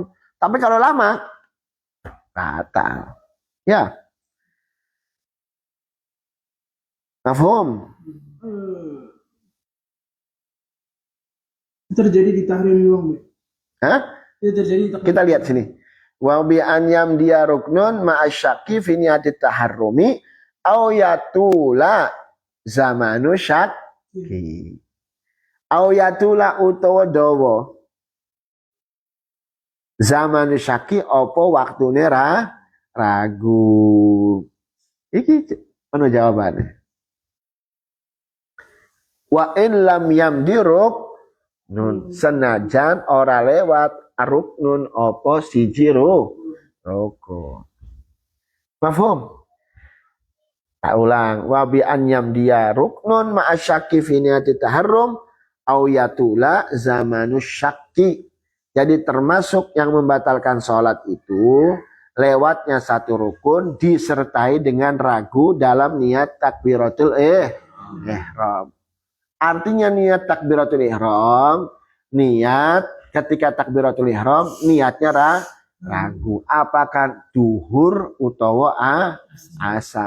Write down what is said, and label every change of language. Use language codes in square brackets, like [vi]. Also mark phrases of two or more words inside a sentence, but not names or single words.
[id] Tapi kalau lama, batal. Ya. Mafhum? Itu terjadi di tahrim doang, Bu. Hah? Itu terjadi di tahrim. Kita lihat sini. [ar] وبأن يمضي ركن مع الشك في نية التحرم أو يطول زمان الشك. أو يطول [jv] utawa dawa [ar] زمان الشك [jv] apa waktune ragu. Iki ana jawabannya. [ar] وإن لم يمض ركن [jv] senajan ora lewat ruknun apa siji rukun. Mafhum? Tak ulang. [ar] وبأن يمضي ركن مع الشك في نية التحرم أو يطول زمان الشك. [id] Jadi termasuk yang membatalkan sholat itu lewatnya satu rukun disertai dengan ragu dalam niat takbiratul ihram. Artinya niat takbiratul ihram, niat ketika takbiratul ihram niatnya ragu apakah duhur utawa asar.